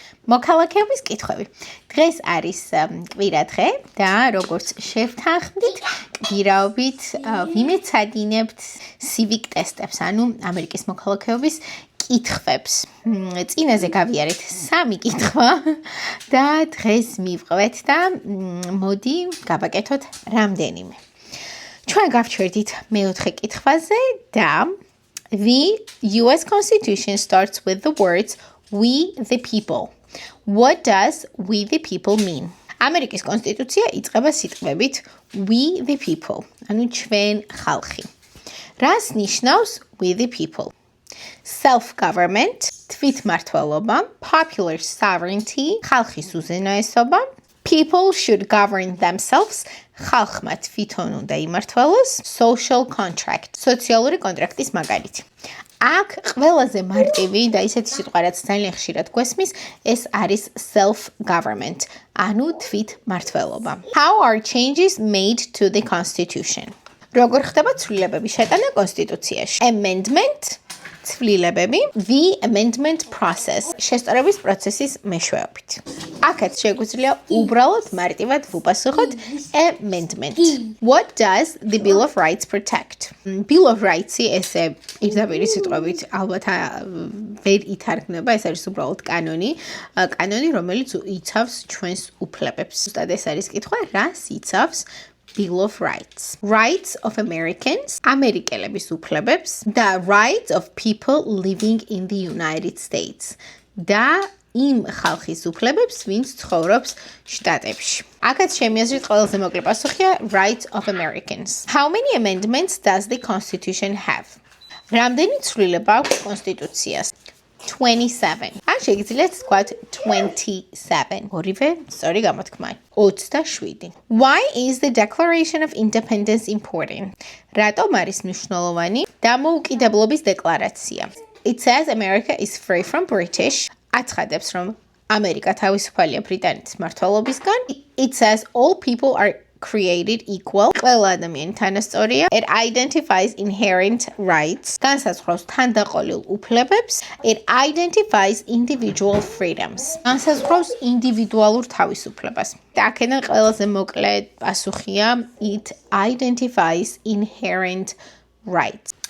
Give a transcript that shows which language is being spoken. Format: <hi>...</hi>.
<ka>მოქალაქეობის კითხვები. დღეს არის კვირა დღე და როგორც შევთანხმდით, კვირაობით ვიმეცადინებთ civic ტესტებს, ანუ ამერიკის მოქალაქეობის კითხვებს. წინაზე გავიარეთ 3 კითხვა და დღეს მივყვეთ და მოდი გავაკეთოთ რამდენიმე. ჩვენ გავჩერდით მეოთხე კითხვაზე და</ka> <en>The US Constitution starts with the words we the people. What does we the people mean?</en> <ka>ამერიკის კონსტიტუცია იწყება სიტყვებით</ka> <en>we the people,</en> <ka>ანუ ჩვენ ხალხი. რას ნიშნავს</ka> <en>we the people?</en> <ka>Self-government, თვითმმართველობა,</ka> <en>popular sovereignty,</en> <ka>ხალხის უზენაესობა,</ka> <en>people should govern themselves,</en> <ka>ხალხმა თვითონ უნდა იმართლოს,</ka> <en>social contract,</en> <ka>სოციალური კონტრაქტის მაგალითი. აქ ყველაზე მარტივი და ისეთი სიტყვა, რაც ძალიან ხშირად გვესმის, ეს არის self-government, ანუ თვითმმართველობა.</ka> <en>How are changes made to the constitution?</en> <ka>როგორ ხდება ცვლილებები შეტანა კონსტიტუციაში? Amendment, ცვლილებები,</ka> <en>the amendment process,</en> <ka>შესწორების პროცესის მეშვეობით. აქაც შეგვიძლია უბრალოდ მარტივად ვუპასუხოთ amendment.</ka> <en>What does the Bill of Rights protect?</en> <ka>Bill of Rights-ი ესე პირდაპირ სიტყვებით ალბათ ვერ ითარგმნება, ეს არის უბრალოდ კანონი, რომელიც იცავს ჩვენს უფლებებს. ზუსტად ეს არის კითხვა, რას იცავს Bill of Rights.</ka> <en>Rights of Americans,</en> <ka>ამერიკელების უფლებებს</ka> <en>და rights of people living in the United States.</en> <ka>და იმ ხალხის უფლებებს, ვინც ცხოვრობს შტატებში. აქაც ჩემი აზრით ყველაზე მოკლე პასუხია</ka> <en>rights of Americans. How many amendments does the Constitution have?</en> <ka>რამდენი ცვლილება აქვს კონსტიტუციას? 27. ან შეგიძლიათ თქვათ 27. ორივე სწორი გამოთქმაა. 27.</ka> <en>Why is the Declaration of Independence important?</en> <ka>რატომ არის მნიშვნელოვანი დამოუკიდებლობის დეკლარაცია?</ka> <en>It says America is free from British.</en> <ka>აცხადებს, რომ ამერიკა თავისუფალია ბრიტანეთის მმართველობისგან.</ka> <en>It says all people are created equal.</en> <ka>ყველა ადამიანი თანასწორია.</ka> <en>It identifies inherent rights.</en> <ka>განსაზღვრავს თანდაყოლილ უფლებებს.</ka> <en>It identifies individual freedoms.</en> <ka>განსაზღვრავს ინდივიდუალურ თავისუფლებას. და აქედან ყველაზე მოკლე პასუხია</ka> <en>it identifies inherent rights.</en>